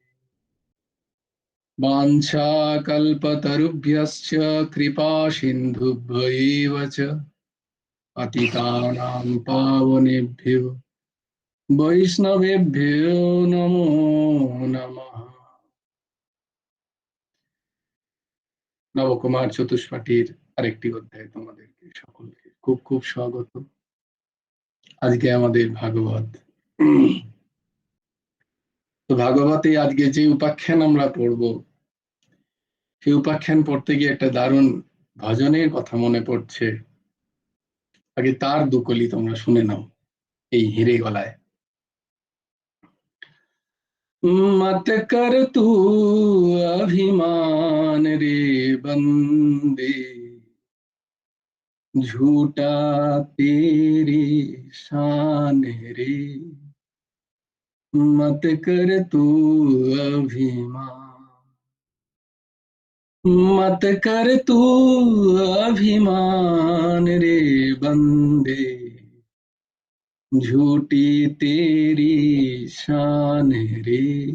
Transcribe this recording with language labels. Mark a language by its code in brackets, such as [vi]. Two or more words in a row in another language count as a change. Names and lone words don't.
[sa] वाञ्छाकल्पतरुभ्यश्च कृपा सिन्धुभ्यैव च पतितानां पावनेभ्यो वैष्णवेभ्यो नमो नमः। [bn] নবকুমার চতুষ্পাঠীর আরেকটি অধ্যায় তোমাদেরকে সকলকে খুব খুব স্বাগত। আজকে আমাদের ভাগবত। তো ভাগবতে আজকে যে উপাখ্যান আমরা পড়ব, সেই উপাখ্যান পড়তে গিয়ে একটা দারুণ ভজনের কথা মনে পড়ছে। আগে তার দুকলি তোমরা শুনে নাও এই হিরে গলায়। [hi] मत कर तू अभिमान रे बंदे, झूठा तेरी शान रे। मत कर तू अभिमान, मत कर तू अभिमान रे बंदे, झूठी तेरी शान रे।